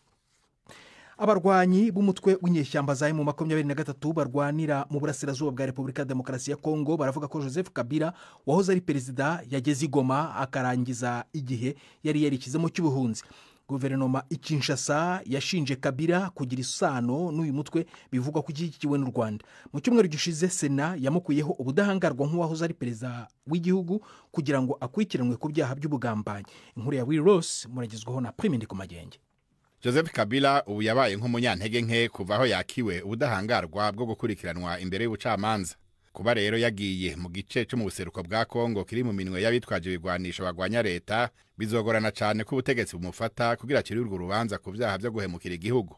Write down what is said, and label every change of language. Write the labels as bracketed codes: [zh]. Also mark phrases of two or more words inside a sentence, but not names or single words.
[rw] Abarwanyi b'umutwe w'inyeshyamba za M23 barwanira mu burasirazuba bwa Repubulika ya Demokarasi ya Kongo baravuga ko Joseph Kabila wahoze ari perezida yageze i Goma akarangiza igihe yari yarikizemo cy'ubuhunzi. Guverinoma Kinshasa yashinje Kabila kugira isano n'uyu mutwe bivugwa ko ishyigikiwe n'u Rwanda. Mu cyumweru gishize Sena yamukuyeho ubudahangarwa nk'uwahoze ari perezida w'igihugu kugira ngo akurikiranwe ku byaha by'ubugambanyi. Inkuru ya Will Ross muragezwaho na Prime Ndikumagenge. Joseph Kabila ubu yabaye nk'umunyantege nke kuva aho yakiwe ubudahangarwa bwo gukurikiranwa imbere y'ubucamanza. [rn] Kuba rero yagiye mu gice cyo mu buseruko bwa Kongo kiri mu minwe y'abitwaje ibigwanisho bagwanya leta, bizogorana cyane ko ubutegetsi bumufata kugira kirirwe urubanza ku byaha byo guhemukira igihugu.